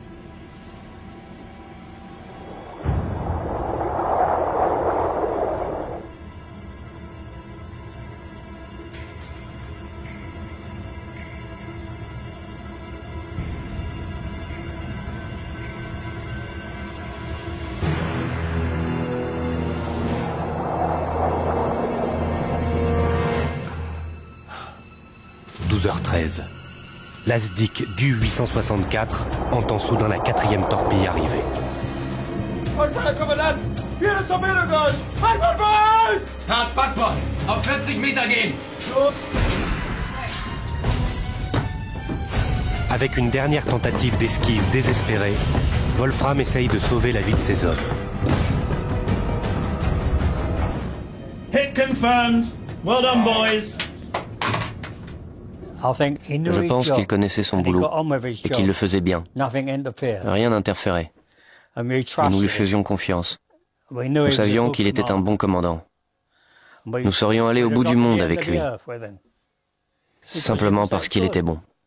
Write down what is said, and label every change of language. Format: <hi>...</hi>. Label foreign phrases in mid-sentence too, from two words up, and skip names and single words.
<fr>h 13. L'Asdic du 864 entend soudain la 4e torpille arriver.</fr> <de>Herr Kommandant! 4. Torpedo gauche! Backbord! Hart, Backbord! Auf 40 Meter gehen! Los!</de> <fr>Avec une dernière tentative d'esquive désespérée, Wolfram essaye de sauver la vie de ses hommes.</fr> <en>Hit confirmed. Well done, boys.</en> <fr>Je pense qu'il connaissait son boulot et qu'il le faisait bien. Rien n'interférait. Et nous lui faisions confiance. Nous savions qu'il était un bon commandant. Nous serions allés au bout du monde avec lui. Simplement parce qu'il était bon.</fr>